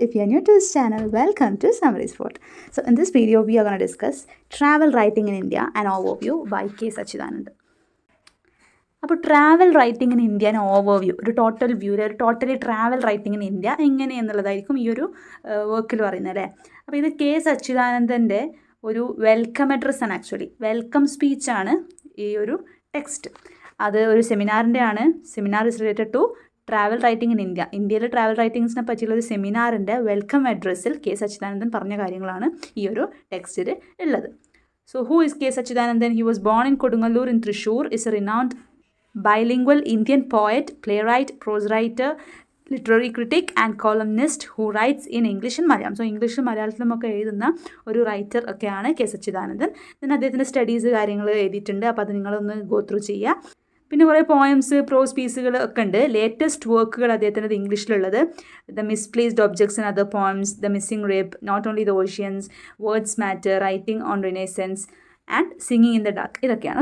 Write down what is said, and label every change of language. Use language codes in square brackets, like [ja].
[en] If you are new to this channel, welcome to Summary's Fort. So in this video, we are going to discuss travel writing in India, an overview by K. Sachidanand. [ml] അപ്പോൾ [en] travel writing in India an overview, [ml] ഒരു total view, ഒരു totally travel writing in India എങ്ങനെയെന്നുള്ളതായിരിക്കും ഈ ഒരു വർക്കിൽ പറയുന്നത് അല്ലേ. അപ്പോൾ ഇത് കെ സച്ചിദാനന്ദൻ്റെ ഒരു വെൽക്കം അഡ്രസ് ആണ്. ആക്ച്വലി വെൽക്കം സ്പീച്ചാണ് ഈ ഒരു ടെക്സ്റ്റ്. അത് ഒരു സെമിനാറിൻ്റെ ആണ്. [en] Seminar is related to travel writing in India. [ml] ഇന്ത്യയിലെ ട്രാവൽ റൈറ്റിങ്സിനെ പറ്റിയുള്ള ഒരു സെമിനാറിൻ്റെ വെൽക്കം അഡ്രസ്സിൽ കെ സച്ചിദാനന്ദൻ പറഞ്ഞ കാര്യങ്ങളാണ് ഈ ഒരു ടെക്സ്റ്റിൽ ഉള്ളത്. [en] So who is K Sachidanandan? He was born in Kodungallur in Thrissur. Is a renowned bilingual Indian poet, playwright, prose writer, literary critic and columnist who writes in English and Malayalam. [ml] So ഇംഗ്ലീഷിലും മലയാളത്തിലുമൊക്കെ എഴുതുന്ന ഒരു റൈറ്റർ ഒക്കെയാണ് കെ സച്ചിദാനന്ദൻ. പിന്നെ അദ്ദേഹത്തിൻ്റെ studies കാര്യങ്ങൾ എഴുതിയിട്ടുണ്ട്. അപ്പോൾ അത് നിങ്ങളൊന്ന് [en] go through [ml] ചെയ്യുക. പിന്നെ കുറേ പോയംസ്, പ്രോസ് പീസുകൾ ഒക്കെ ഉണ്ട്. ലേറ്റസ്റ്റ് വർക്കുകൾ അദ്ദേഹത്തിൻ്റെ ഇംഗ്ലീഷിലുള്ളത് the misplaced objects and other poems, the missing rip, not only the oceans, words matter, writing on renaissance and singing in the dark. ഇതൊക്കെയാണ്.